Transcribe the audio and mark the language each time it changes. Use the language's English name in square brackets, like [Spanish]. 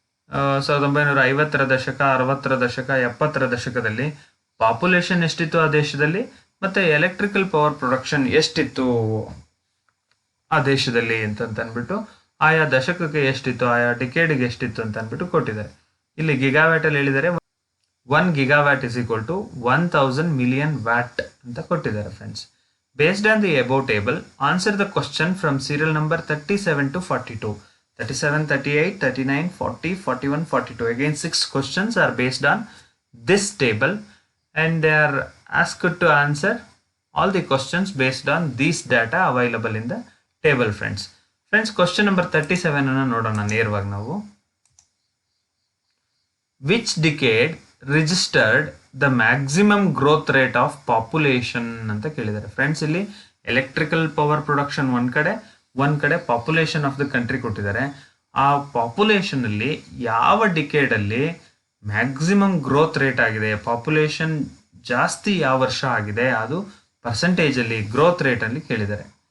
[Kannada] 1950ರ ದಶಕ, 60ರ ದಶಕ, 70ರ ದಶಕದಲ್ಲಿ ಪಾಪ್ಯುಲೇಷನ್ ಎಷ್ಟಿತ್ತು ಆ ದೇಶದಲ್ಲಿ, ಮತ್ತೆ ಎಲೆಕ್ಟ್ರಿಕಲ್ ಪವರ್ ಪ್ರೊಡಕ್ಷನ್ ಎಷ್ಟಿತ್ತು ಆ ದೇಶದಲ್ಲಿ ಅಂತ ಅಂದ್ಬಿಟ್ಟು ಆಯಾ ದಶಕಕ್ಕೆ ಎಷ್ಟಿತ್ತು, ಆಯಾ ಡಿಕೇಡ್ಗೆ ಎಷ್ಟಿತ್ತು ಅಂತ ಅಂದ್ಬಿಟ್ಟು ಕೊಟ್ಟಿದ್ದಾರೆ. ಇಲ್ಲಿ ಗಿಗಾವ್ಯಾಟ್ ಅಲ್ಲಿ ಹೇಳಿದ್ದಾರೆ [English] 1 gigawatt is equal to 1000 million watt [Kannada] ಅಂತ ಕೊಟ್ಟಿದ್ದಾರೆ. [English] Friends, based on the above table, answer the question from serial number 37 to 42. 37, 38, 39, 40, 41, 42. Again, 6 questions are based on this table and they are asked to answer all the questions based on these data available in the table. Friends, question number 37 [Kannada] ಅನ್ನು ನೋಡೋಣ ನೇರವಾಗಿ ನಾವು. [English] Which decade registered the maximum growth rate of population [Kannada] ಅಂತ ಕೇಳಿದ್ದಾರೆ. Friends, ಇಲ್ಲಿ electrical power production ಒಂದ್ ಕಡೆ population of the country ಕೊಟ್ಟಿದ್ದಾರೆ. ಆ ಪಾಪ್ಯುಲೇಷನ್ ಅಲ್ಲಿ ಯಾವ ಡಿಕೇಡ್ ಅಲ್ಲಿ ಮ್ಯಾಕ್ಸಿಮಮ್ ಗ್ರೋತ್ ರೇಟ್ ಆಗಿದೆ, ಪಾಪ್ಯುಲೇಷನ್ ಜಾಸ್ತಿ ಯಾವ ವರ್ಷ ಆಗಿದೆ, ಅದು ಪರ್ಸೆಂಟೇಜ್ ಅಲ್ಲಿ ಗ್ರೋತ್ ರೇಟ್ ಅಲ್ಲಿ ಕೇಳಿದ್ದಾರೆ.